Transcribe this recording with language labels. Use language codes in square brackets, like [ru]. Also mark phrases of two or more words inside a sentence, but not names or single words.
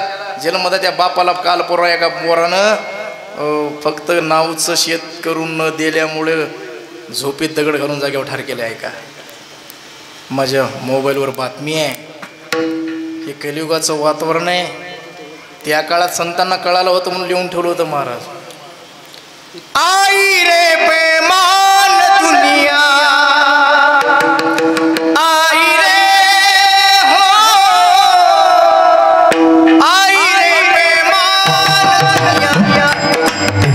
[mr] जन्मदा त्या बापाला काल पोरा एका पोरानं फक्त नावचं शेत करून न दिल्यामुळे झोपेत दगड घालून जागेवर ठार केले आहे का. माझ्या मोबाईलवर बातमी आहे. हे कलियुगाचं वातावरण आहे. त्या काळात संतांना कळालं होतं म्हणून लिहून ठेवलं होतं महाराज. आई रे बेमान दुनिया, आई रे हो, आई रे बेमान दुनिया,